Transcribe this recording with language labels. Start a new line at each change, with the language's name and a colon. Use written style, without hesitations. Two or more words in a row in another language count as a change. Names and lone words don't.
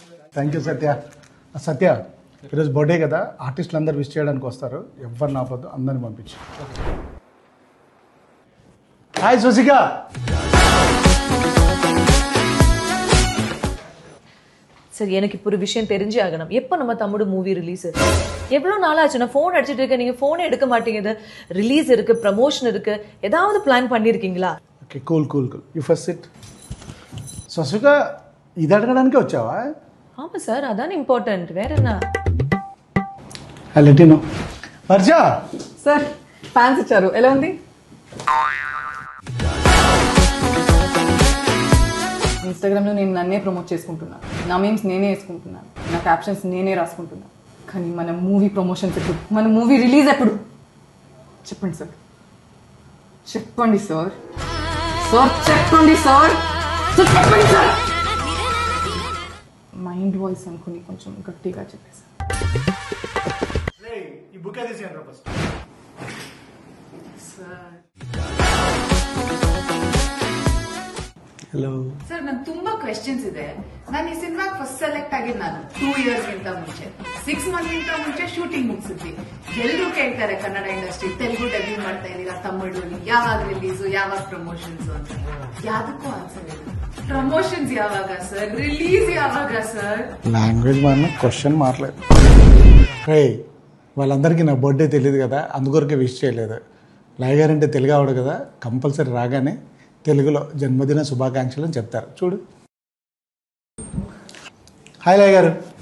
English: Thank you Satya.
Telugu: సత్య ఈరోజు బర్త్డే కదా, ఆర్టిస్టులు అందరు విష్ చేయడానికి వస్తారు, ఎవరిని ఆపొద్దు, అందరిని పంపించు. హాయ్ సుశిక.
Tamil: சார் எனக்கு இப்போ ஒரு விஷயம் தெரிஞ்சு ஆகணும். எப்போ நம்ம தமிழ் மூவி ரிலீஸ்? எவ்வளோ நாள் ஆச்சு? நான் ஃபோன் அடிச்சிட்டு இருக்கேன், நீங்கள் ஃபோனே எடுக்க மாட்டேங்குது. ரிலீஸ் இருக்கு, ப்ரமோஷன் இருக்கு, ஏதாவது பிளான் பண்ணியிருக்கீங்களா?
English: Okay cool cool cool. You first sit.
Telugu: సుశిక ఇది అడగడానికే వచ్చావా?
Tamil: ஆமாம் சார், அதான் இம்பார்ட்டன்ட். வேற என்ன?
English: Let you know.
Telugu: వర్ష సార్ ఫ్యాన్స్ ఇచ్చారు, ఎలా ఉంది? ఇన్స్టాగ్రామ్లో నేను నన్నే ప్రమోట్ చేసుకుంటున్నాను, నా మీమ్స్ నేనే వేసుకుంటున్నాను, నా క్యాప్షన్స్ నేనే రాసుకుంటున్నాను. కానీ మన మూవీ ప్రమోషన్స్ ఎప్పుడు, మన మూవీ రిలీజ్ ఎప్పుడు? చెప్పండి సార్, చెప్పండి సార్, సార్ చెప్పండి సార్, చెప్పండి సార్.
English: mind voice
Telugu: అనుకుని కొంచెం గట్టిగా చెప్పేసి. ఈ బుక్ తీసేయండి ఫస్ట్.
Kannada: ಹಲೋ ಸರ್, ನನ್ ತುಂಬಾ ಕ್ವೆಶ್ಚನ್ಸ್ ಇದೆ. ನಾನು ಈ ಸಿನಿಮಾಗೆ ಫಸ್ಟ್ ಸೆಲೆಕ್ಟ್ ಆಗಿದ್ದು ನಾನು
English: 2 years
Kannada: ಗಿಂತ ಮುಂಚೆ,
English: 6 months
Kannada: ಗಿಂತ ಮುಂಚೆ ಶೂಟಿಂಗ್ ಮುಗಿಸಿದ್ವಿ. ಎಲ್ಲರೂ ಕೇಳ್ತಾರೆ ಕನ್ನಡ ಇಂಡಸ್ಟ್ರಿ, ತೆಲುಗು ಡಬ್ಬಿಂಗ್ ಮಾಡ್ತಾ ಇದೀರಾ, ತಮಿಳು ಯಾವಾಗ ರಿಲೀಸು, ಯಾವಾಗ ಪ್ರಮೋಷನ್ಸ್ ಅಂತ. ಯಾವ್ದಕ್ಕೂ ಆನ್ಸರ್ ಇಲ್ಲ. ಪ್ರಮೋಷನ್ಸ್ ಯಾವಾಗ ಸರ್, ರಿಲೀಸ್ ಯಾವಾಗ ಸರ್?
Telugu: లాంగ్వేజ్ మన క్వశ్చన్ మారలేదు. వాళ్ళందరికీ నా బర్త్డే తెలియదు కదా, అందుకొరకే విష్ చేయలేదు. లయ గారు అంటే తెలుగు ఆవిడ కదా, కంపల్సరీ రాగానే తెలుగులో జన్మదిన శుభాకాంక్షలు అని చెప్తారు. చూడు. హాయ్ లయ గారు.